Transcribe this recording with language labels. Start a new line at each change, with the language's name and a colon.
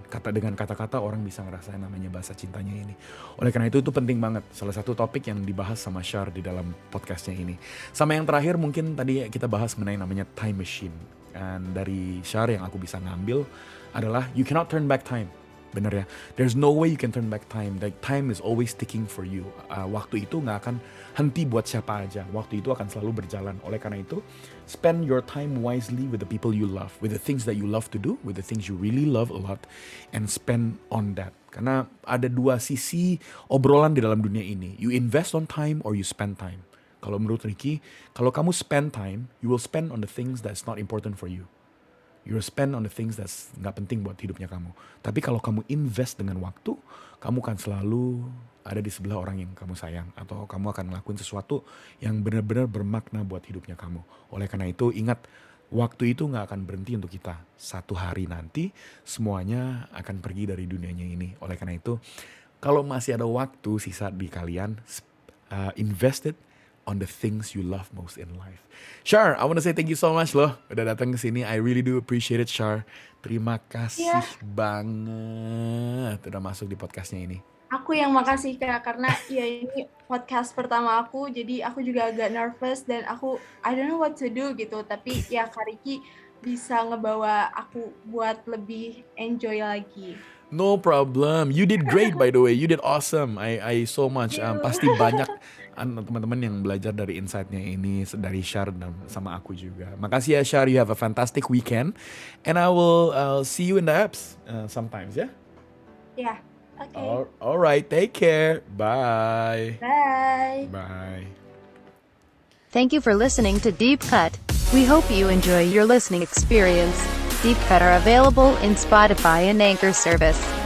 Indonesian: Dengan kata-kata orang bisa ngerasain namanya bahasa cintanya ini. Oleh karena itu penting banget. Salah satu topik yang dibahas sama Shar di dalam podcastnya ini. Sama yang terakhir mungkin tadi kita bahas mengenai namanya time machine. Dan dari Shar yang aku bisa ngambil adalah
English: you cannot turn back time.
Indonesian: Bener ya,
English: there's no way you can turn back time. Like time is always ticking for you.
Indonesian: Waktu itu nggak akan henti buat siapa aja. Waktu itu akan selalu berjalan. Oleh karena itu,
English: spend your time wisely with the people you love, with the things that you love to do, with the things you really love a lot, and spend on that.
Indonesian: Karena ada 2 sisi obrolan di dalam dunia ini.
English: You invest on time or you spend time.
Indonesian: Kalau menurut Ricky, kalau kamu
English: spend time, you will spend on the things that's not important for you. You spend on the things that's
Indonesian: nggak penting buat hidupnya kamu. Tapi kalau kamu invest dengan waktu, kamu akan selalu ada di sebelah orang yang kamu sayang. Atau kamu akan ngelakuin sesuatu yang benar-benar bermakna buat hidupnya kamu. Oleh karena itu ingat, waktu itu nggak akan berhenti untuk kita. Satu hari nanti semuanya akan pergi dari dunianya ini. Oleh karena itu, kalau masih ada waktu sisa di kalian,
English: invest it on the things you love most in life. Shar, I want to say thank you so much
Indonesian: loh udah datang ke sini.
English: I really do appreciate it, Shar.
Indonesian: Terima kasih banget udah masuk di podcastnya ini. Aku yang makasih Kak, karena ya ini podcast pertama aku, jadi aku juga agak nervous dan
English: I don't know what to do
Indonesian: gitu. Tapi ya Kak Ricky bisa ngebawa aku buat lebih enjoy lagi.
English: No problem. You did great by the way. You did awesome. I so much.
Indonesian: Pasti banyak teman-teman yang belajar dari insight-nya ini dari Shar dan sama aku juga. Makasih ya Shar.
English: You have a fantastic weekend. And I'll see you in the apps sometimes ya.
Indonesian: Ya, oke.
English: Alright. Take care. Bye. Bye. Bye. Thank you for listening to Deep Cut. We hope you enjoy your listening experience. Deep Cut are available in Spotify and Anchor service.